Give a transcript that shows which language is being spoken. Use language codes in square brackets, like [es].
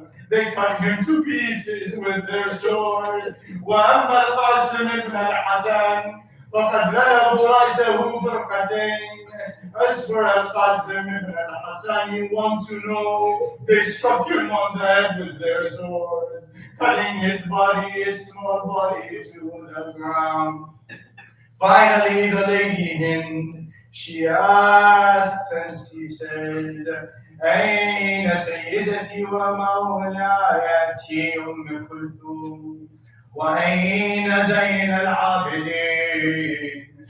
[en] They cut him to pieces with their sword. [ar] وأما القاسم بن الحسن فقد ضربوا رأسه فرقتين. [en] As for Al-Qasim ibn al-Hassan, you want to know, they struck him on the head with their sword, cutting his body, his small body, to the ground. Finally, the lady Hind, she asks and she says, [ar] أين سيدتي ومولايتي أم كلثوم وأين زين العابدين?